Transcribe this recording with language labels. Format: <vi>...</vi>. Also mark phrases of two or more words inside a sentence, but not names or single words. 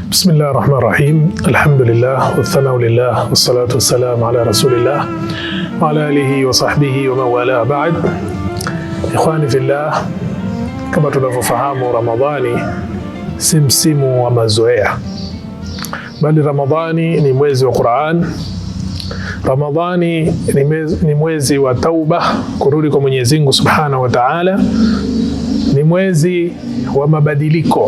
<ar>بسم الله الرحمن الرحيم. الحمد لله والثناء لله والصلاة والسلام على رسول الله وعلى آله وصحبه ومن والاه بعد. إخواني في الله,</ar> <sw>kama tunavyofahamu, Ramadhani si msimu wa mazoea, bali Ramadhani ni mwezi wa Qur'an. Ramadhani ni mwezi wa tauba, kurudi kwa Mwenyezi Mungu</sw> <ar>سبحانه وتعالى.</ar> <sw>Ni mwezi wa mabadiliko.</sw>